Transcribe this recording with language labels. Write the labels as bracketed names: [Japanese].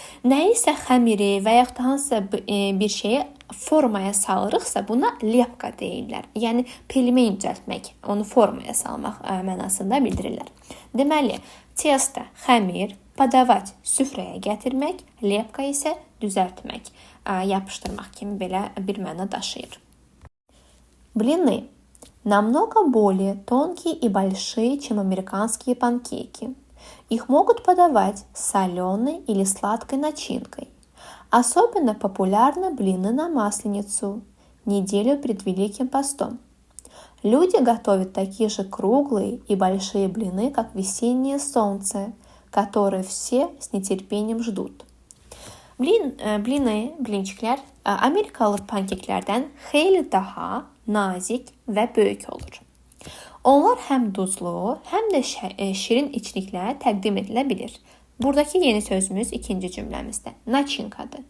[Azerbaijani] Nə isə xəmiri və yaxud da hansısa bir şeyi formaya salırıqsa buna lepka deyirlər. Yəni pelmeni düzəltmək, onu formaya salmaq mənasında bildirirlər. Deməli, testa xəmir, padavat süfrəyə gətirmək, lepka isə düzəltmək, yapışdırmaq kimi belə bir məna daşıyır. [Russian] Блины. Намного более тонкие и большие, чем американские панкейки. Их могут подавать с соленой или сладкой начинкой. Особенно популярны блины на Масленицу, неделю перед Великим постом. Люди готовят такие же круглые и большие блины, как весеннее солнце, которые все с нетерпением ждут. [Azerbaijani] Blinçiklər Amerikalı pankeklərdən xeyli daha nazik və böyük olur. Onlar həm duzlu, həm də şirin içliklə təqdim edilə bilir. Buradakı yeni sözümüz ikinci cümləmizdə. Načinkadır.